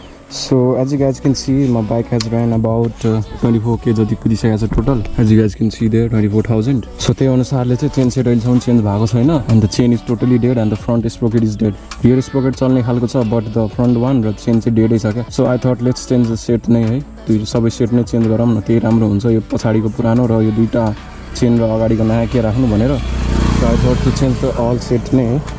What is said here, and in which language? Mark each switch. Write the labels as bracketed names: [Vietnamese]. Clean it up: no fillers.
[English] So as you guys can see, my bike has ran about 24k jati pudisakeko cha total. As you guys can see there, 24,000. So त्यही अनुसारले चाहिँ chain set अहिले सम्म change भएको छैन and the chain is totally dead and the front sprocket is dead. Rear sprocket चल्ने खालको छ but the front one र chain चाहिँ dead छ क्या. So I thought let's change the set नै है. [Nepali] दुई सबै सेट नै चेन्ज गरौँ न, त्यही राम्रो हुन्छ. यो पछाडीको पुरानो र यो दुईटा चेन र अगाडिको नयाँ के राख्नु भनेर. [English] So I thought to change the all set नै.